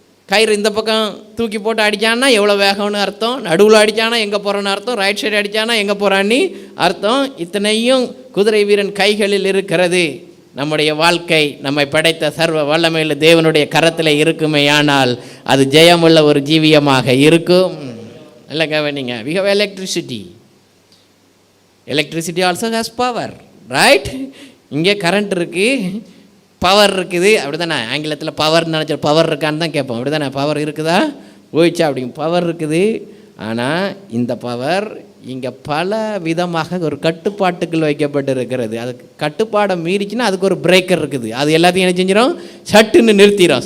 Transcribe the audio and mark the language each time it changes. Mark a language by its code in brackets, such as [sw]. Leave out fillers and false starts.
[ta] கயிறு இந்த பக்கம் தூக்கி போட்டு அடித்தான்னா எவ்வளோ வேகம்னு அர்த்தம், நடுவில் அடித்தானா எங்கே போகிறான்னு அர்த்தம், ரைட் சைடு அடித்தானா எங்கே போகிறான்னு அர்த்தம். இத்தனையும் குதிரை வீரன் கைகளில் இருக்கிறது. நம்முடைய வாழ்க்கை நம்மை படைத்த சர்வ வல்லமையில் தேவனுடைய கரத்தில் இருக்குமேயானால் அது ஜெயமுள்ள ஒரு ஜீவியமாக இருக்கும். இல்லை கவனிங்க, [en] we have electricity. Electricity also has power, right? [ta] இங்கே கரண்ட் இருக்குது, பவர் இருக்குது, அப்படி தானே? ஆங்கிலத்தில் பவர்னு நினச்சா பவர் இருக்கான்னு தான் கேட்போம், அப்படி தானே? பவர் இருக்குதா போயிடுச்சா அப்படிங்க, பவர் இருக்குது. ஆனால் இந்த பவர் இங்கே பல விதமாக ஒரு கட்டுப்பாட்டுக்குள் வைக்கப்பட்டு இருக்கிறது. அது கட்டுப்பாடை மீறிச்சுன்னா அதுக்கு ஒரு பிரேக்கர் இருக்குது. அது எல்லாத்தையும் என்ன செஞ்சிடும்? சட்டுன்னு நிறுத்திடும்.